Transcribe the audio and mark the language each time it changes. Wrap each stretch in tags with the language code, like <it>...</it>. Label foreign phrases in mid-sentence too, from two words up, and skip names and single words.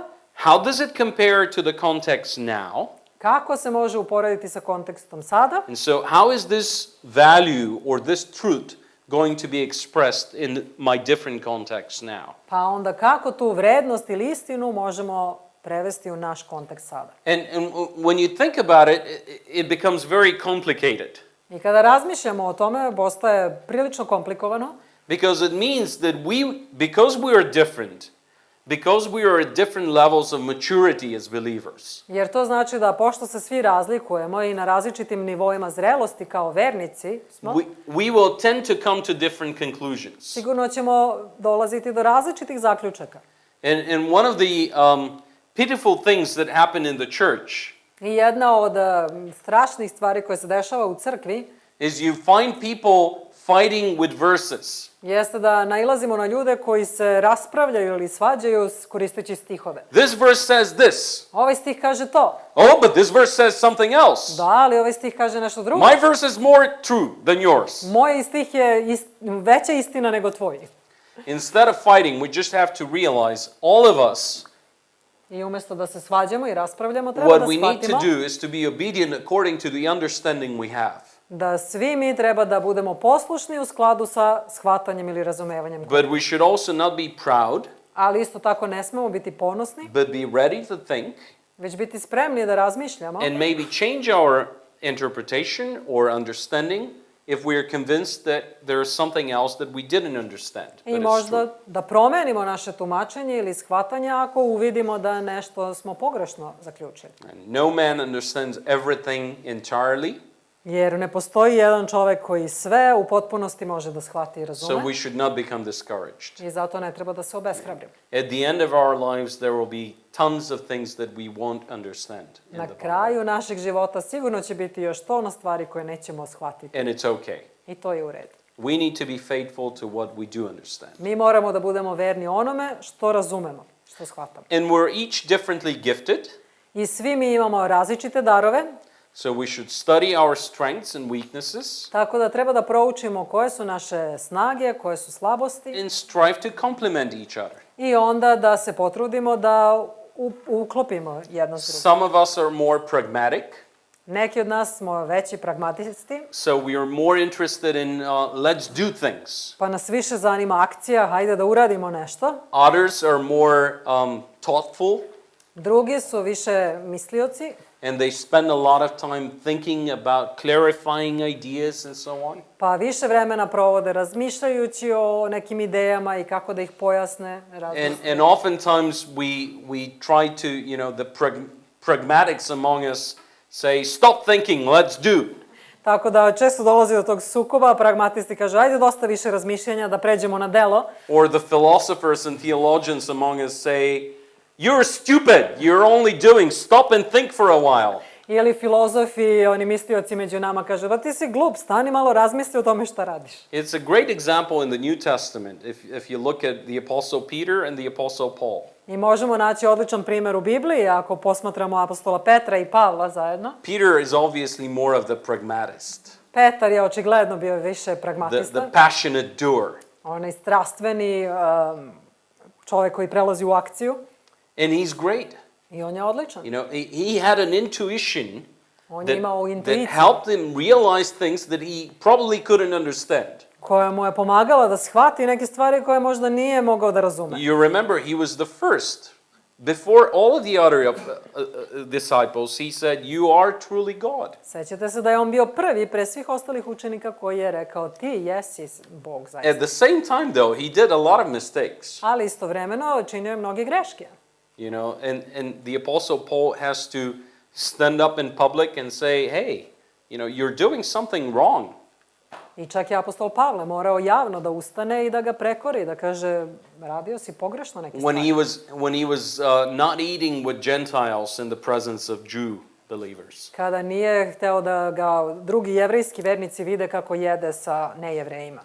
<en>How does it compare to the context now?</en> <sr>Kako se može uporediti sa kontekstom sada?</sr> <en>And so how is this value or this truth going to be expressed in my different contexts now?</en> <sr>Pa onda kako tu vrednost ili istinu možemo prevesti u naš kontekst sada?</sr> <en>And when you think about it, it becomes very complicated.</en> <sr>I kada razmišljamo o tome, postaje prilično komplikovano.</sr> <en>Because it means that because we are different, because we are at different levels of maturity as believers.</en> <sr>Jer to znači da pošto se svi razlikujemo i na različitim nivoima zrelosti kao vernici smo,</sr> <en>we will tend to come to different conclusions.</en> <sr>Sigurno ćemo dolaziti do različitih zaključaka.</sr> <en>And one of the pitiful things that happen in the church</en> <sr>I jedna od strašnih stvari koje se dešava u crkvi</sr> <en>is you find people fighting with verses.</en> <sr>Jeste da nailazimo na ljude koji se raspravljaju ili svađaju koristeći stihove.</sr> <en>This verse says this.</en> <sr>Ovaj stih kaže to.</sr> <en>Oh, but this verse says something else.</en> <sr>Da, ali ovaj stih kaže nešto drugo.</sr> <en>My verse is more true than yours.</en> <sr>Moj stih je veća istina nego tvoj.</sr> <en>Instead of fighting, we just have to realize, all of us,</en> <sr>I umjesto da se svađamo i raspravljamo, treba</sr> <en>what</en> <sr>da</sr> <en>we need to</en> <sr>shvatimo</sr> <en>do is to be obedient according to the understanding we have.</en> <sr>da svi mi treba da budemo poslušni u skladu sa shvatanjem ili razumevanjem.</sr> <en>But we should also not be proud,</en> <sr>Ali isto tako ne smemo biti ponosni,</sr> <en>but be ready to think</en> <sr>već biti spremni da razmišljamo</sr> <en>and maybe change our interpretation or understanding if we are convinced that there is something else that we didn't understand.</en> <sr>i</sr> <en>But it's</en> <sr>možda</sr> <en>true.</en> <sr>da promenimo naše tumačenje ili shvatanje ako uvidimo da nešto smo pogrešno zaključili.</sr> <en>And no man understands everything entirely,</en> <sr>Jer ne postoji jedan čovek koji sve u potpunosti može da shvati i</sr> <en>so</en> <sr>razume</sr> <en>we should not become discouraged.</en> <sr>i zato ne treba da se obeshrabrimo.</sr> <en>At the end of our lives, there will be tons of things that we won't understand in</en> <sr>Na</sr> <en>the Bible.</en> <sr>kraju našeg života sigurno će biti još tono stvari koje nećemo shvatiti.</sr> <en>And it's okay.</en> <sr>I to je u redu.</sr> <en>We need to be faithful to what we do understand.</en> <sr>Mi moramo da budemo verni onome što razumemo, što shvatamo.</sr> <en>And we're each differently gifted,</en> <sr>I svi mi imamo različite darove,</sr> <en>so we should study our strengths and weaknesses</en> <sr>tako da treba da proučimo koje su naše snage, koje su slabosti</sr> <en>and strive to complement each other.</en> <sr>i onda da se potrudimo da uklopimo jedno s drugim.</sr> <en>Some of us are more pragmatic,</en> <sr>Neki od nas smo veći pragmatisti,</sr> <en>so we are more interested in let's do things.</en> <sr>pa nas više zanima akcija, hajde da uradimo nešto.</sr> <en>Others are more thoughtful,</en> <sr>Drugi su više mislioci,</sr> <en>and they spend a lot of time thinking about clarifying ideas and so on.</en> <sr>pa više vremena provode razmišljajući o nekim idejama i kako da ih pojasne.</sr> <en>And oftentimes we try to, the pragmatics among us say, stop thinking, let's do.</en> <sr>Tako da često dolazi do tog sukoba, pragmatisti kažu, ajde dosta više razmišljanja da pređemo na delo.</sr> <en>Or the philosophers and theologians among us say, you're stupid, you're only doing, stop and think for a while.</en> <sr>Ili filozofi, oni mislioci među nama kažu, ba ti si glup, stani malo razmisli o tome šta radiš.</sr> <en>It's a great example in the New Testament if you look at the Apostle Peter and the Apostle Paul.</en> <sr>I možemo naći odličan primjer u Bibliji ako posmatramo apostola Petra i Pavla zajedno.</sr> <en>Peter is obviously more of the pragmatist,</en> <sr>Petar je očigledno bio više pragmatista.</sr> <en>the passionate doer.</en> <sr>Onaj strastveni čovjek koji prelazi u akciju.</sr> <en>And he's great.</en> <sr>I on je odličan.</sr> <en>He had an intuition</en> <sr>On je imao</sr> <en>that</en> <sr>intuiciju</sr> <en>helped him realize things that he probably couldn't understand.</en> <sr>koja mu je pomagala da shvati neke stvari koje možda nije mogao da razume.</sr> <en>You remember, he was the first. Before all of the other disciples, he said, you are truly God.</en> <sr>Sećate se da je on bio prvi pre svih ostalih učenika koji je rekao ti jesi Bog zaista.</sr> <en>At the same time, though, he did a lot of mistakes.</en> <sr>Ali istovremeno činio je mnoge greške.</sr> <en>And the Apostle Paul has to stand up in public and say, hey, you're doing something wrong.</en> <sr>I čak je apostol Pavle morao javno da ustane i da ga prekori, da kaže, radio si pogrešno neke stvari.</sr> <en>When he was not eating with Gentiles in the presence of Jew believers.</en> <sr>Kada nije hteo da ga drugi jevrejski vernici vide kako jede sa nejevrejima.</sr>